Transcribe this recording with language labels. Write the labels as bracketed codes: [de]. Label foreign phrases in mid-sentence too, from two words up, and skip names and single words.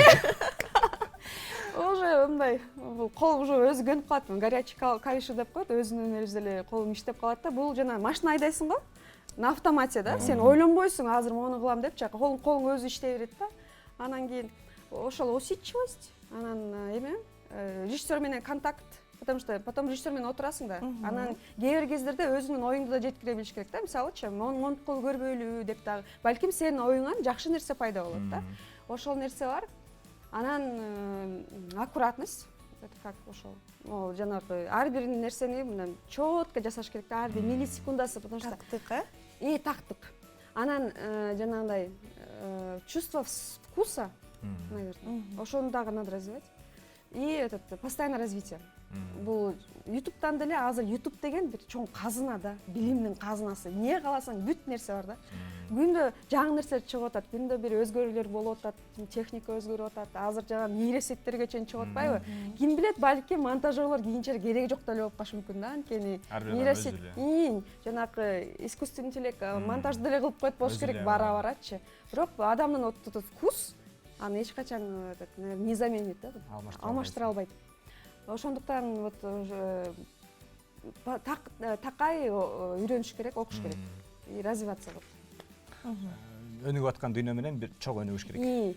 [ky] Уже мындай, кол уже өзү көнүп калат, горячий клавиша деп коет, өзүнүн өзү эле колуң иштеп калат да. Бул жана машина айдайсың го, [ru] на автомате [ky] да. Сен ойлонбойсуң, азыр мону кылам депчи, колуң өзү иштей берет да. Анан кийин ошол усидчивость, анан эме, режиссер менен контакт, [ru] потому что потом [ky] режиссер менен отурасың да. Анан кээ бир кездерде өзүңдүн оюңду да жеткире билиш керек да. Мисалычы, монтуп көрбөйлү деп дагы, балким сенин оюңан жакшы нерсе пайда болот да. Ошол нерсе бар. Анан аккуратность, [ru] это как [ky] ошол, жанагы ар бир нерсени мындан четко жасаш керек да, ар бир миллисекундасы, [ru] потому что [ky] тактык, тактык. Анан жанагындай [ru] чувство вкуса, наверное, [ky] ошону дагы [ru] надо развивать. И этот постоянное развитие. [ky] Бул YouTube'дан деле азыр YouTube деген бир чоң казына да, билимдин казынасы. Не кааласаң бүт нерсе бар да. Күндө жаңы нерселер чыгып атат, күндө бир өзгөрүүлөр болуп атат, техника өзгөрүп атат. Азыр жана нейросеттерге чейин чыгып атпайбы? Ким билет, балки монтажерлор кийинчерээк кереги жок деле болуп калышы мүмкүн да. Анткени нейросет, жанагы [ru] искусственный интеллект [ky] монтажды деле кылып коет болуш керек бара-барачы. Бирок адамдын [ru] вот вкус [ky] аны эч качан [ru] не заменит [ky] да, алмаштыра албайт. Ошондуктан вот такай үйрөнүш керек, окуш керек [ru] и развиваться. [ky] өнүгүп аткан дүйнө менен бир чогуу өнүгүш керек.